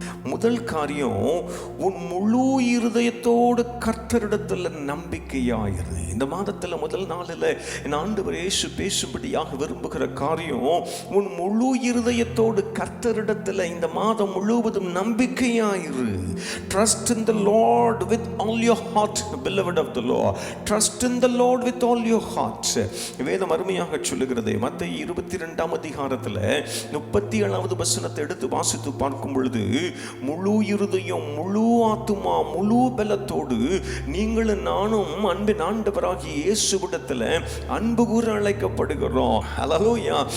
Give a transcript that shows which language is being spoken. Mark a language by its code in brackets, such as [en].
[ta] முதல் காரியம், உன் முழு இருதயத்தோடு கர்த்தரிடத்துல நம்பிக்கையாயிரு. இந்த மாதத்துல முதல் நாளில் என் ஆண்டவர் இயேசு பேசும்படியாக விரும்புகிற காரியம், உன் முழு இருதயத்தோடு கர்த்தரிடத்துல இந்த மாதம் முழுவதும் நம்பிக்கையாயிரு. [en] Trust in the Lord with all your heart, beloved of the Lord. Trust in the Lord with all your heart. [ta] வேதம் அருமையாக சொல்லுகிறது. மத்தேயு 22ஆம் அதிகாரத்துல 37வது வசனத்தை எடுத்து வாசித்து பார்க்கும் பொழுது, முழு இருதயம், முழு ஆத்துமா, முழு பலத்தோடு நீங்களும் நானும் அன்பின் ஆண்டவராகிய இயேசுவிடத்தில் அன்பு கூற அழைக்கப்படுகிறோம். ஹல்லேலூயா.